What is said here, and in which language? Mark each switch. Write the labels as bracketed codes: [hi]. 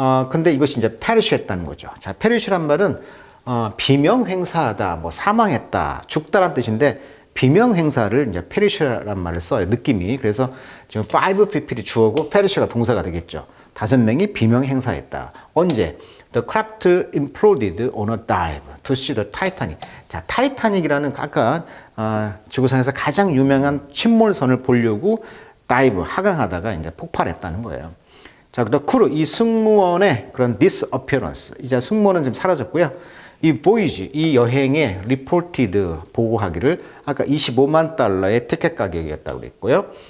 [ko] 근데 이것이 이제 페리쉬했다는 거죠. 자, 페리쉬란 말은 비명 행사하다, 뭐 사망했다, 죽다란 뜻인데 비명 행사를 이제 페리쉬란 말을 써요. 느낌이. 그래서 지금 5 people이 주어고 페리쉬가 동사가 되겠죠. 5명이 비명 행사했다. 언제? [en] The craft imploded on a dive to see the Titanic. [ko] 자, 타이타닉이라는 아까 지구상에서 가장 유명한 침몰선을 보려고 다이브, 하강하다가 이제 폭발했다는 거예요. 자, the crew, 이 승무원의 그런 disappearance. 이제 승무원은 지금 사라졌고요. 이 voyage, 이 여행의 reported, 보고하기를 아까 25만 달러의 티켓 가격이었다고 그랬고요.